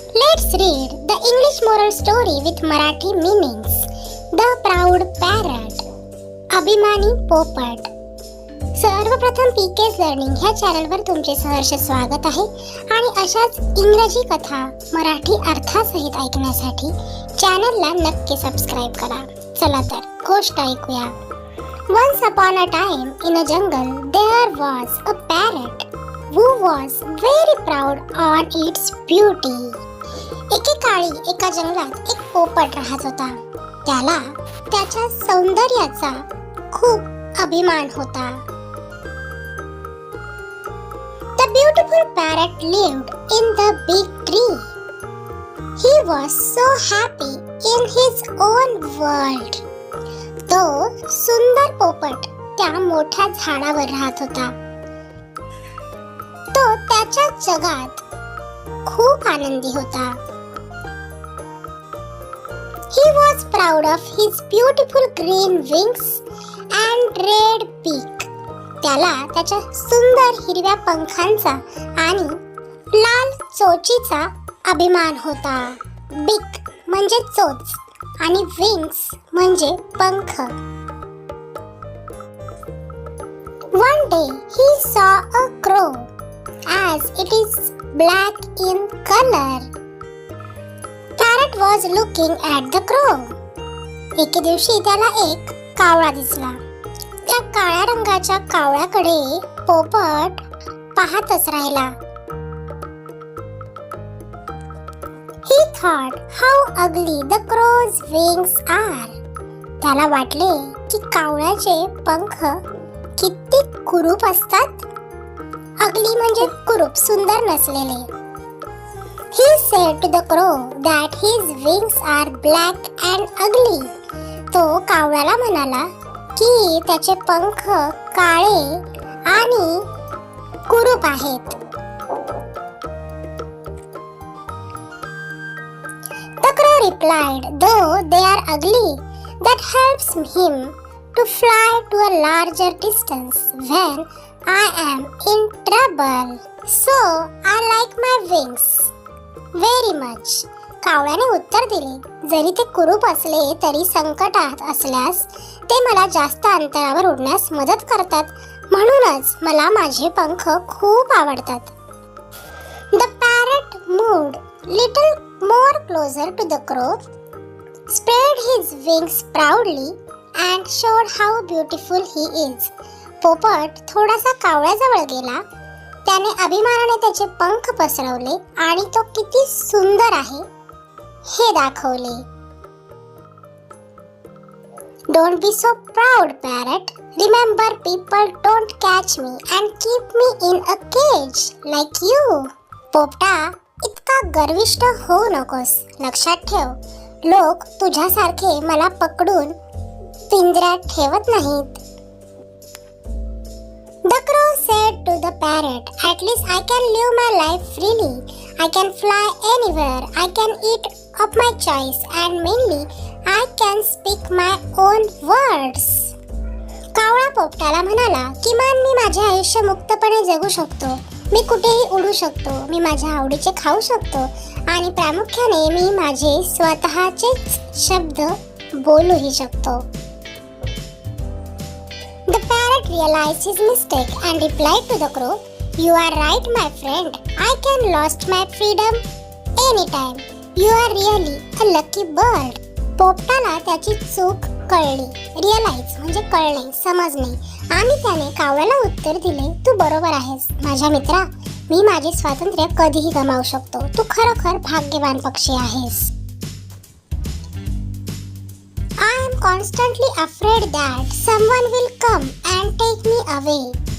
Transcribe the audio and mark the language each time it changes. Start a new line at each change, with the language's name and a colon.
English: Let's read the English moral story with Marathi meanings. The proud parrot.
Marathi: अभिमानी पोपट. सर्वप्रथम पीके's learning ह्या चॅनलवर तुमचे सहर्ष स्वागत आहे आणि अशाच इंग्रजी कथा मराठी अर्थासहित ऐकण्यासाठी चॅनलला नक्की सबस्क्राइब करा. चला तर गोष्ट ऐकूया.
English: Once upon a time in a jungle there was a parrot who was very proud on its beauty.
Marathi: एकेकाळी एका जंगलात एक पोपट राहत होता. त्याला त्याच्या सौंदर्याचा खूप अभिमान होता.
English: The beautiful parrot lived in the big tree. He was so happy in his own world.
Marathi: तो सुंदर पोपट त्या मोठ्या झाडावर राहत होता. तो त्याच्या जगात खूप आनंदी होता.
English: He was proud of his beautiful green wings and red beak.
Marathi: त्याला त्याच्या सुंदर हिरव्या पंखांचा आणि लाल चोचीचा अभिमान होता. बीक म्हणजे चोच आणि विंग्स म्हणजे पंख.
English: One day he saw a crow as it is black in color. Parrot was looking at the crow.
Marathi: एके दिवशी त्याला एक कावळा दिसला. त्या काळ्या रंगाच्या कावळ्याकडे पोपट पाहतच राहिला.
English: He thought how ugly the crow's wings are.
Marathi: त्याला वाटले की कावळ्याचे पंख किती कुरूप असतात. अगली म्हणजे कुरूप, सुंदर नसलेले.
English: He said to the crow that his wings are black and ugly.
Marathi: तो कावळ्याला म्हणाला की त्याचे पंख काळे आणि कुरूप आहेत.
English: The crow replied, though they are ugly, that helps him to fly to a larger distance when I am in trouble. So I like my wings very much.
Marathi: कावळ्याने उत्तर दिले, जरी ते कुरूप असले तरी संकटात असल्यास ते मला जास्त अंतरावर उडण्यास मदत करतात, म्हणूनच मला माझे पंख खूप आवडतात.
English: The parrot moved little more closer to the crow, spread his wings proudly and showed how beautiful he is.
Marathi: पोपट थोडासा कावळ्याजवळ गेला. त्याने अभिमानाने त्याचे पंख पसरवले आणि तो किती सुंदर आहे हे दाखवले.
English: Don't be so proud, parrot. Remember, people don't catch me and keep me in a cage like you.
Marathi: पोपटा, इतका गर्विष्ठ होऊ नकोस. लक्षात ठेव, लोक तुझ्यासारखे मला पकडून पिंजऱ्यात ठेवत नाहीत.
English: The crow said to the parrot, at least I can live my life freely. I can fly anywhere. I can eat of my choice and mainly I can speak my own words.
Marathi: कावळा पोपटाला म्हणाला, किमान मी माझे आयुष्य मुक्तपणे जगू शकतो. मी कुठेही उडू शकतो. मी माझ्या आवडीचे खाऊ शकतो आणि प्रामुख्याने मी माझे स्वतःचेच शब्द बोलूही शकतो.
English: The parrot realized his mistake and replied to the crow, you are right, my friend. I can lost my freedom anytime. You are really a lucky bird.
Marathi: पोपटाला त्याची चूक कळली. रिअलाइज म्हणजे कळणे, समजणे, आणि त्याने कावळ्याला उत्तर दिले, तू बरोबर आहेस माझ्या मित्रा. मी माझे स्वातंत्र्य कधीही गमावू शकतो. तू खरोखर भाग्यवान पक्षी आहेस.
English: I am constantly afraid that someone will come and take me away.